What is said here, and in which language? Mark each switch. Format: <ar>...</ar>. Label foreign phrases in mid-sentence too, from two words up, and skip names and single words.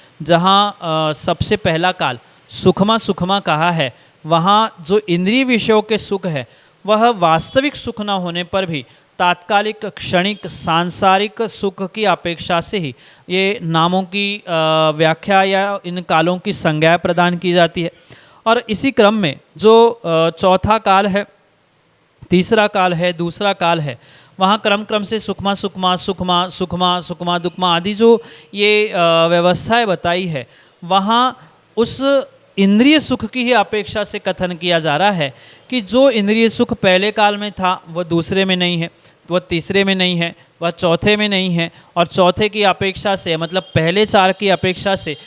<hi>जहाँ सबसे पहला काल सुखमा सुखमा कहा है, वहाँ जो इंद्रिय विषयों के सुख है वह वास्तविक सुख न होने पर भी तात्कालिक क्षणिक सांसारिक सुख की अपेक्षा से ही ये नामों की व्याख्या या इन कालों की संज्ञा प्रदान की जाती है। और इसी क्रम में जो चौथा काल है, तीसरा काल है, दूसरा काल है, वहाँ क्रम क्रम से सुखमा सुखमा सुखमा सुखमा सुखमा दुखमा आदि जो ये व्यवस्थाएं बताई है, वहाँ उस इंद्रिय सुख की ही अपेक्षा से कथन किया जा रहा है कि जो इंद्रिय सुख पहले काल में था वह दूसरे में नहीं है, वह तीसरे में नहीं है, वह चौथे में नहीं है, और चौथे की अपेक्षा से मतलब पहले चार की अपेक्षा से</hi>